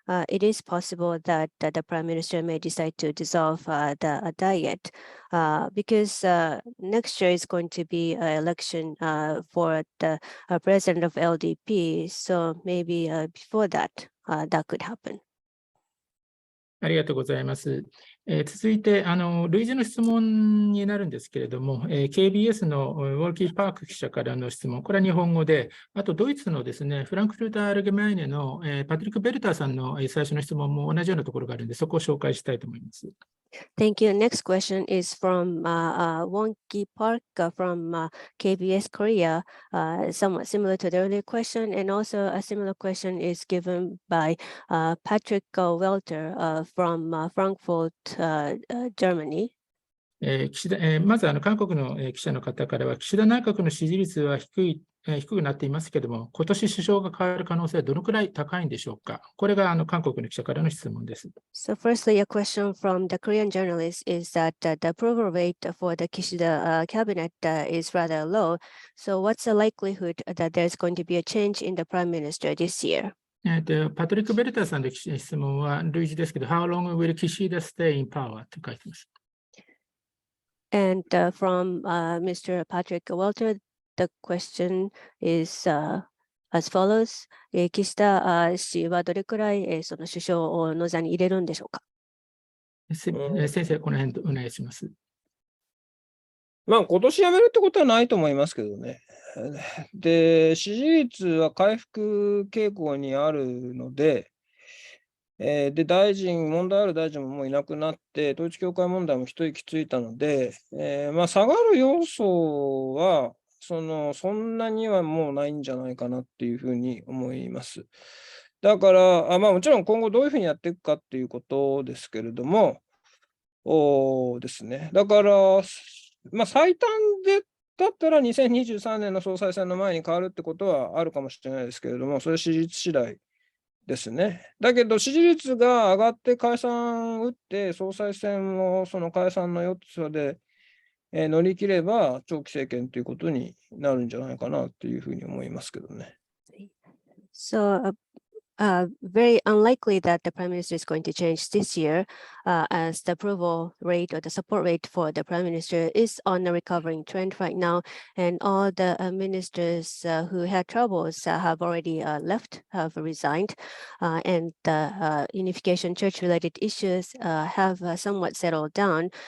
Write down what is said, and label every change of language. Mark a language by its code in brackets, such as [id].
[en] It is possible that the Prime Minister may decide to dissolve the diet because next year is going to be an election for the president of LDP. So maybe before that, that could happen. [ja] ありがとうございます。続いて、類似の質問になるんですけれども、KBS のウォルキー・パーク記者からの質問、これは日本語で、あとドイツのですね、フランクフルト・アルゲメイネのパトリック・ベルターさんの最初の質問も同じようなところがあるので、そこを紹介したいと思います。 [en] Thank you. Next question is from Wonki Park from KBS Korea, somewhat similar to the earlier question, and also a similar question is given by Patrick Welter from Frankfurt, Germany. [ja] まず韓国の記者の方からは、岸田内閣の支持率は低くなっていますけれども、今年首相が変わる可能性はどのくらい高いんでしょうか。これが韓国の記者からの質問です。 [en] So firstly, a question from the Korean journalist is that the approval rate for the Kishida cabinet is rather low. So what's the likelihood that there's going to be a change in the prime minister this year? [ja] パトリック・ベルターさんの質問は類似ですけど、 [en] How long will Kishida stay in power? [ja] と書いてます。 [en] And from Mr. Patrick Welter, the question is as follows. [ja] 岸田氏はどれくらいその首相の座に入れるんでしょうか。先生、この辺お願いします。まあ、今年辞めるってことはないと思いますけどね。で、支持率は回復傾向にあるので、で、問題ある大臣ももういなくなって、統一教会問題も一息ついたので、まあ、下がる要素は、そんなにはもうないんじゃないかなっていうふうに思います。だから、まあ、もちろん今後どういうふうにやっていくかっていうことですけれども、ですね。だから、まあ、最短だったら2023年の総裁選の前に変わるってことはあるかもしれないですけれども、それは支持率次第ですね。だけど、支持率が上がって解散打って、総裁選をその解散の4つで、乗り切れば、長期政権ということになるんじゃないかなというふうに思いますけどね。 [en] So, very unlikely that the Prime Minister is going to change this year, as the approval rate or the support rate for the Prime Minister is on a recovering trend right now, and all the ministers who had troubles have already left, have resigned, and the unification church-related issues have somewhat settled down.